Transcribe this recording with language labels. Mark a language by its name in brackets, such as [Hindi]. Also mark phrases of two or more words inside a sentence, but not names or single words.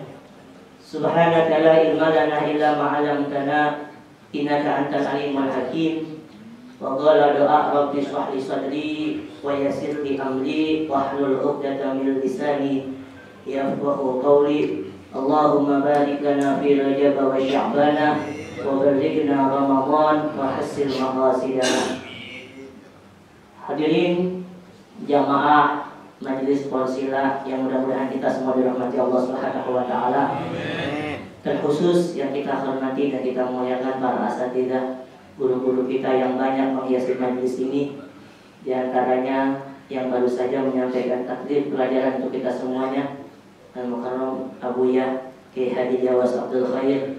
[Arabic] سبحانك لا علم لنا إلا ما علمتنا إنك أنت العليم الحكيم. وقال doa رب اشرح لي صدري ويسر لي أمري واحلل عقدة من لساني يفقهوا قولي. اللهم بارك لنا في رجب وشعبان وبلغنا رمضان وحصل مقاصدنا. [Indonesian] Hadirin jamaah majelis Polsila yang mudah-mudahan kita semua dirahmati Allah [Arabic] سبحانه وتعالى. [Indonesian] Terkhusus yang kita hormati dan kita muliakan para asatidzah, guru-guru kita yang banyak menghiasi majelis ini, di antaranya yang baru saja menyampaikan takdir pelajaran untuk kita semuanya, Al-Mukarram Abuya Kiai Haji Jawas Abdul Khair.